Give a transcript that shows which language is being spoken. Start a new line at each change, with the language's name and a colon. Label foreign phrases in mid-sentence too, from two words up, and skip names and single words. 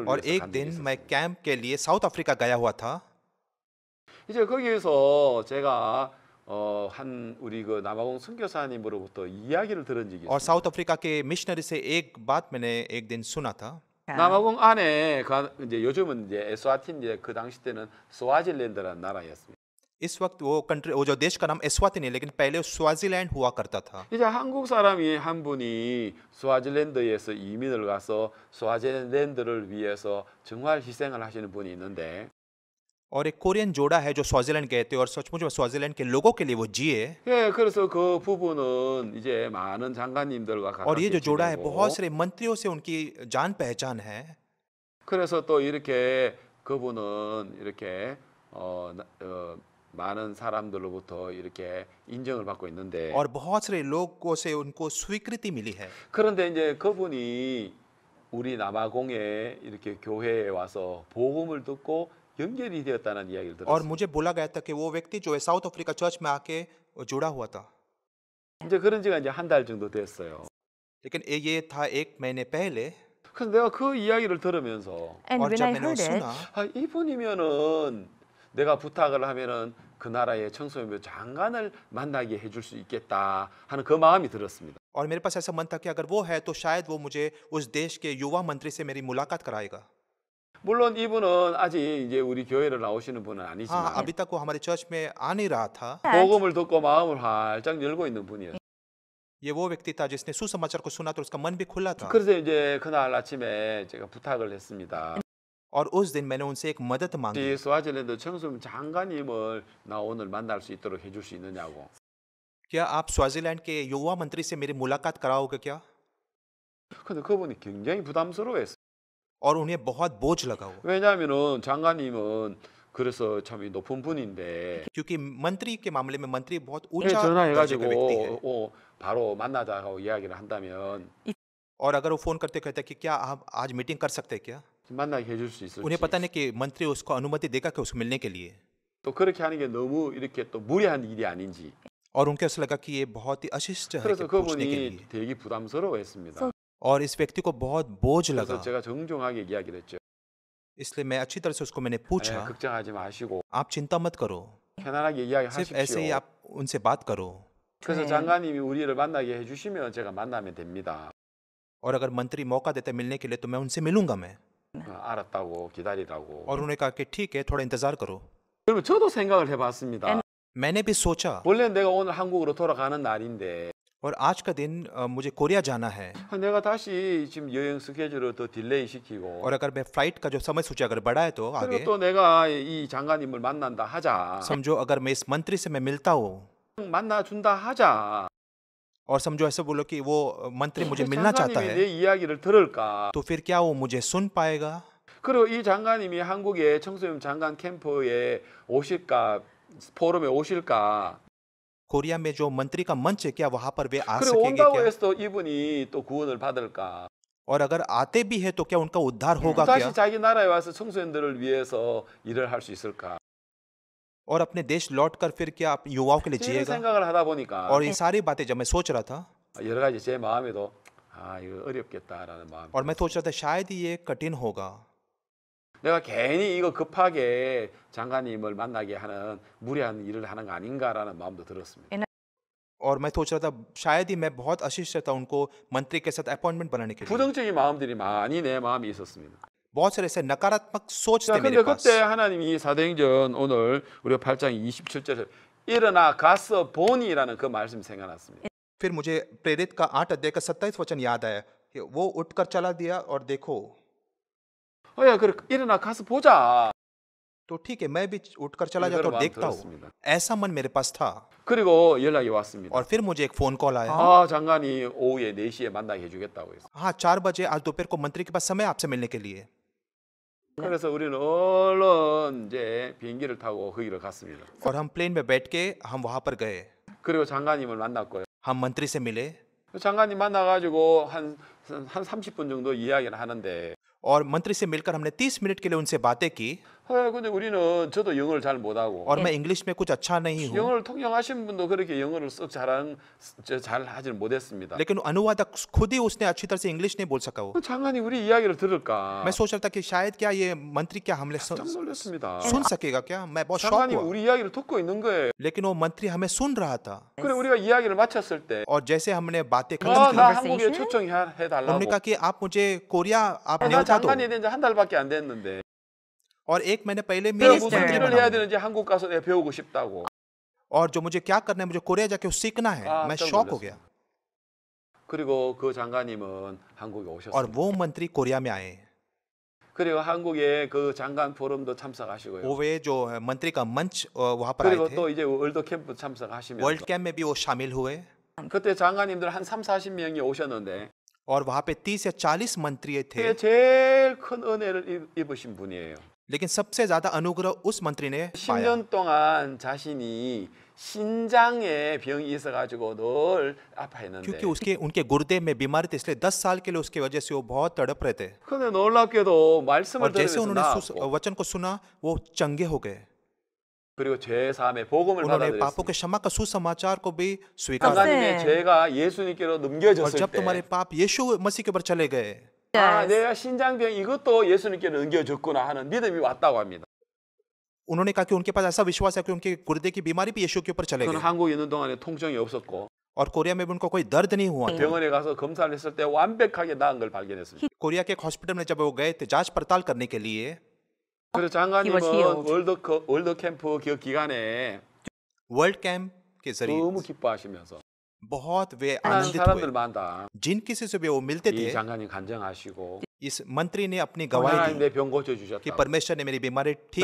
Hindi: और
Korean: 위해서
Hindi: एक
Korean: 간 적이
Hindi: दिन मैं
Korean: 있었습니다.
Hindi: कैंप के लिए साउथ अफ्रीका गया हुआ था
Korean: 이제 거기에서 제가 한 우리 그 남아공 선교사님으로부터 이야기를 들은 적이
Hindi: और
Korean: 있습니다.
Hindi: साउथ अफ्रीका के मिशनरी से एक बात मैंने एक दिन सुना था
Korean: 남아공 안에 이제 요즘은 이제 에스와틴인데 그 당시 때는 스와질랜드라는 나라였습니다.
Hindi: इस वक्त वो कंट्री वो जो देश का नाम एस्वातिनी है लेकिन पहले स्वाजीलैंड हुआ करता था
Korean: 이제 한국 사람이 한 분이 스와질랜드에서 이민을 가서 스와질랜드를 위해서 정말 희생을 하시는 분이 있는데
Hindi: और एक कोरियन जोड़ा है जो स्वाजीलैंड गए थे और सचमुच में स्वाजीलैंड के लोगों के लिए वो जिए
Korean: 예, 그래서 그 부부는 이제 많은 장관님들과
Hindi: और ये
Korean: 가깝게
Hindi: जो जोड़ा है
Korean: 지내고
Hindi: बहुत सारे मंत्रियों से उनकी जान पहचान है
Korean: 그래서 또 이렇게 그분은 이렇게 많은 사람들로부터 이렇게 인정을 받고 있는데
Hindi: और बहुत सारे लोगों से उनको स्वीकृति मिली है
Korean: 그런데 이제 그분이 우리 남아공에 이렇게 교회에 와서 복음을 듣고 연결이 되었다는 이야기를
Hindi: और
Korean: 들었어요.
Hindi: मुझे बोला गया था कि वो व्यक्ति जो है साउथ अफ्रीका चर्च में आके जुड़ा हुआ था
Korean: 이제 그런 지가 이제 한 달 정도 됐어요.
Hindi: लेकिन ये था एक महीने पहले
Korean: 그래서 내가 그 이야기를 들으면서
English: And
Hindi: और
English: when
Hindi: जब
English: I
Hindi: मैंने वो
English: heard it,
Hindi: सुना
Korean: 아, 이분이면은 내가 부탁을 하면은 그 나라의 청소년부 장관을 만나게 해줄 수 있겠다 하는 그 마음이 들었습니다.
Hindi: और मेरे पास ऐसा मन था कि अगर वो है तो शायद वो मुझे उस देश के युवा मंत्री से मेरी मुलाकात कराएगा
Korean: 물론 이분은 아직 이제 우리 교회를 나오시는 분은
Hindi: हाँ
Korean: 아니지만
Hindi: अभी तक वो हमारे चर्च में आ नहीं रहा था
Korean: 복음을 듣고 마음을 활짝 열고 있는 분이에요.
Hindi: ये वो व्यक्ति था जिसने सुसमाचार को सुना तो उसका मन भी खुला था
Korean: 그래서 이제 그날 아침에 제가 부탁을 했습니다.
Hindi: और उस दिन मैंने उनसे एक मदद मांगी
Korean: 이 스와질랜드 청소년 장관님을 나 오늘 만날 수 있도록 해줄 수 있느냐고.
Hindi: क्या आप स्वाजीलैंड के युवा मंत्री से मेरी मुलाकात कराओगे क्या
Korean: 근데 그분이 굉장히 부담스러워했어요.
Hindi: और उन्हें बहुत बोझ लगा वो
Korean: 왜냐하면은 장관님은 그래서 참 이 높은 분인데
Hindi: क्योंकि मंत्री के मामले में मंत्री बहुत
Korean: 예,
Hindi: ऊंचा दर्जे का व्यक्ति है
Korean: 전화해가지고 바로 만나자고 이야기를 한다면
Hindi: और अगर वो फोन करते कहते कि क्या आप आज मीटिंग कर सकते हैं क्या
Korean: 만나게 해줄 수 있을지.
Hindi: उन्हें पता नहीं कि मंत्री उसको अनुमति देगा कि उसको मिलने के लिए
Korean: 또 그렇게 하는 게 너무 이렇게 또 무리한 일이 아닌지.
Hindi: और उनको ऐसा लगा कि ये बहुत ही अशिष्ट है
Korean: 그래서
Hindi: कि पूछने के लिए
Korean: 그분이 되게 부담스러워했습니다.
Hindi: और इस व्यक्ति को बहुत बोझ
Korean: 그래서
Hindi: लगा
Korean: 제가 정중하게 이야기를 했죠.
Hindi: इसलिए मैं अच्छी तरह से उसको मैंने
Korean: 예,
Hindi: पूछा
Korean: 걱정하지 마시고
Hindi: आप चिंता मत करो
Korean: 편안하게
Hindi: सिर्फ ऐसे ही
Korean: 이야기하십시오.
Hindi: आप उनसे बात करो
Korean: 그래서 네. 장관님이 우리를 만나게 해주시면 제가 만나면 됩니다.
Hindi: और अगर मंत्री मौका देते मिलने के लिए तो मैं उनसे मिलूंगा मैं
Korean: 알았다고 기다리라고.
Hindi: और उन्होंने कहा कि ठीक है थोड़ा इंतजार करो
Korean: 그러면 저도 생각을 해봤습니다.
Hindi: मैंने भी सोचा
Korean: 원래 내가 오늘 한국으로 돌아가는 날인데
Hindi: और आज का दिन मुझे कोरिया जाना है
Korean: 내가 다시 지금 여행 스케줄을 더 딜레이 시키고
Hindi: और अगर मैं फ्लाइट का जो समय सूची अगर बढ़ाए तो
Korean: 그리고
Hindi: आगे
Korean: 또 내가 이 장관님을 만난다 하자.
Hindi: समझो अगर मैं इस मंत्री से मैं मिलता हूँ
Korean: 만나준다 하자.
Hindi: और समझो ऐसे बोलो कि वो मंत्री मुझे मिलना चाहता
Korean: 장관님이
Hindi: है
Korean: 내 이야기를 들을까?
Hindi: तो फिर क्या वो मुझे सुन पाएगा
Korean: 그리고 이 장관님이 한국의 청소년 장관 캠프에 오실까? 포럼에 오실까?
Hindi: कोरिया में जो मंत्री का मंच है क्या वहां पर वे आ
Korean: 그리고
Hindi: सकेंगे
Korean: 온다고
Hindi: क्या
Korean: 해서 이분이 또 구원을 받을까?
Hindi: और अगर आते भी है तो क्या उनका उद्धार होगा
Korean: 다시
Hindi: क्या
Korean: 자기 나라에 와서 청소년들을 위해서 일을 할 수 있을까?
Hindi: और अपने देश लौटकर फिर क्या आप युवाओं के लिए
Korean: 이런
Hindi: जिएगा
Korean: 생각을 하다 보니까
Hindi: और ये सारी बातें जब मैं सोच रहा था
Korean: 여러 가지 제 마음에도 아 이거 어렵겠다라는 마음.
Hindi: और मैं सोच रहा था शायद ही ये कठिन होगा
Korean: 내가 괜히 이거 급하게 장관님을 만나게 하는 무리한 일을 하는 거 아닌가라는 마음도 들었습니다.
Hindi: और मैं सोच रहा था शायद ही मैं बहुत अशिष्ट था उनको मंत्री के साथ अपॉइंटमेंट बनाने के लिए
Korean: 부정적인 마음들이 많이 내 마음에 있었습니다.
Hindi: बहुत सारे ऐसे नकारात्मक सोच
Korean: 자,
Hindi: थे
Korean: 근데
Hindi: मेरे पास
Korean: 그때 하나님이 사도행전 오늘 우리가 8장 27절에 일어나 가서 보니라는 그 말씀이 생각났습니다.
Hindi: फिर मुझे प्रेरित का 8 अध्याय का 27 वचन याद आया कि वो उठकर चला दिया और देखो।
Korean: 야, 그래 일어나 가서 보자.
Hindi: तो ठीक है, मैं भी उठकर चला जाता
Korean: 이거를
Hindi: और देखता हूँ।
Korean: 들었습니다.
Hindi: ऐसा मन मेरे पास था।
Korean: 그리고 연락이 왔습니다.
Hindi: और फिर मुझे एक
English: phone call
Hindi: आया।
Korean: 아, 장관이 오후에 4시에 만나게 해주겠다고 했어요.
Hindi: हाँ, 4 बजे आज दोपहर को मंत्री के पास समय आपसे मिलने के लिए।
Korean: 그래서 우리는 얼른 이제 비행기를 타고 거기를 갔습니다.
Hindi: और हम प्लेन में बैठ के हम वहां पर गए।
Korean: 그리고 장관님을 만났고요.
Hindi: हम मंत्री से मिले
Korean: 장관님 만나가지고 한 30분 정도 이야기를 하는데,
Hindi: और मंत्री से मिलकर हमने 30 मिनट के लिए उनसे बातें की।
Korean: 근데 우리는 저도 영어를 잘 못하고,
Hindi: और मैं इंग्लिश में कुछ अच्छा नहीं हूँ,
Korean: 영어를 통역하신 분도 그렇게 영어를 썩 잘 하지는 못했습니다.
Hindi: लेकिन अनुवादक खुद ही उसने अच्छी तरह से इंग्लिश नहीं बोल सका। वो
Korean: 장관이 우리 이야기를 들을까?
Hindi: मैं सोच रहा था कि शायद क्या ये मंत्री क्या हमने
Korean: 깜짝 놀랐습니다.
Hindi: सुन सकेगा क्या। मैं बहुत शॉक
Korean: 장관이
Hindi: हुआ,
Korean: 우리 이야기를 듣고 있는 거예요.
Hindi: लेकिन वो मंत्री हमें सुन रहा था।
Korean: 그래 우리가 이야기를 마쳤을 때,
Hindi: और जैसे हमने बातें खत्म
Korean: 나
Hindi: की,
Korean: 한국에 초청해달라고.
Hindi: उन्होंने कहा कि आप मुझे कोरिया आप
Korean: 나
Hindi: न्योता दो।
Korean: 장관이 된 지 한 달밖에 안 됐는데,
Hindi: और 1 महीने पहले
Korean: 내가
Hindi: मैं
Korean: 무슨
Hindi: मंत्री
Korean: 일을
Hindi: बना
Korean: 해야
Hindi: हूं।
Korean: 되는지 한국 가서 내가 배우고 싶다고.
Hindi: और जो मुझे क्या करना है, मुझे कोरिया जाके सीखना है। मैं
Korean: 깜짝
Hindi: शॉक हो
Korean: 놀랐어요.
Hindi: गया।
Korean: 그리고 그 장관님은 한국에
Hindi: और
Korean: 오셨어요.
Hindi: वो मंत्री कोरिया में आए।
Korean: 그리고 한국에 그 장관 포럼도 참석하시고요.
Hindi: वो वे जो मंत्री का मंच वहां पर आए
Korean: 그리고
Hindi: थे।
Korean: 또 이제 월드 캠프 참석하시면서
Hindi: वर्ल्ड कैंप में भी वो शामिल हुए।
Korean: 그때 장관님들 한 3-40명이 오셨는데,
Hindi: और वहां पे 30 या 40 मंत्री थे,
Korean: 그게 제일 큰 은혜를 입으신 분이에요.
Hindi: लेकिन सबसे ज्यादा अनुग्रह उस मंत्री ने पाया।
Korean: 10년 동안 자신이 신장에 병이 있어가지고 늘 아파했는데,
Hindi: क्योंकि उसके उनके गुर्दे में बीमारी थी, इसलिए 10 साल के लिए उसकी वजह से वो बहुत तड़प रहे थे।
Korean: 근데 놀랍게도 말씀을
Hindi: और जैसे
Korean: 들으면서
Hindi: उन्होंने
Korean: 나았고,
Hindi: वचन को सुना, वो चंगे हो गए।
Korean: 그리고 죄 사함의 복음을
Hindi: उन्होंने पापों के
Korean: 받아들였습니다.
Hindi: क्षमा का सुसमाचार को भी स्वीकार किया।
Korean: 장관님의 죄가 예수님께로
Hindi: और
Korean: 넘겨졌을
Hindi: जब
Korean: 때,
Hindi: तुम्हारे पाप यीशु मसीह के ऊपर चले गए,
Korean: 아, 내가 신장병 이것도 예수님께로 넘겨졌구나 하는 믿음이 왔다고 합니다.
Hindi: उन्होंने कहा कि उनके पास ऐसा विश्वास है कि उनके गुर्दे की बीमारी भी यीशु के ऊपर चले
Korean: 그는
Hindi: गए।
Korean: 한국에 있는 동안에 통증이 없었고,
Hindi: और कोरिया में भी उनको कोई दर्द नहीं हुआ था।
Korean: 병원에 가서 검사를 했을 때 완벽하게 나은 걸 발견했습니다.
Hindi: कोरिया के एक हॉस्पिटल में जब वो गए थे जांच पड़ताल करने के लिए,
Korean: 그래서
English: He was
Korean: 장관님은
English: healed.
Korean: 월드 캠프 그 기간에
Hindi: वर्ल्ड कैंप के जरिए
Korean: 너무 기뻐하시면서
Hindi: बहुत वे
Korean: 많은
Hindi: आनंदित हुए।
Korean: 사람들마다
Hindi: जिन किसी से भी वो मिलते
Korean: 이
Hindi: थे,
Korean: 장관님 간증하시고,
Hindi: इस मंत्री ने अपनी गवाही
Korean: 하나님
Hindi: दी
Korean: 내 병
Hindi: कि
Korean: 고쳐주셨다.
Hindi: परमेश्वर ने मेरी बीमारी ठीक